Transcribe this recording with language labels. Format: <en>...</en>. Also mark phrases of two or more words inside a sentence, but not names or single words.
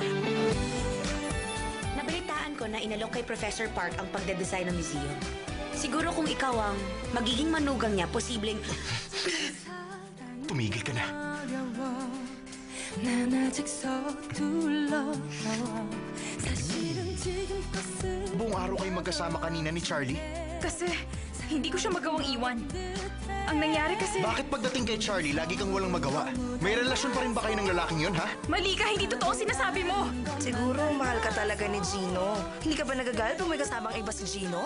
<tl>Nabalitaan ko na inalok kay Professor Park ang pagdedesign ng museum. Siguro kung ikaw ang magiging manugang niya, posibleng... Tumigil ka na.</tl> <ko>난 아직 서툴러 사실은 지금 버스</ko> <tl>Buong araw kayo magkasama kanina ni Charlie. Kasi hindi ko siya magawang iwan. Ang nangyari kasi... Bakit pagdating kay Charlie, lagi kang walang magawa? May relasyon pa rin ba kayo ng lalaking yun, ha? Mali ka, hindi totoo sinasabi mo! Siguro mahal ka talaga ni Gino. Hindi ka ba nagagalit kung may kasamang iba si Gino?</tl>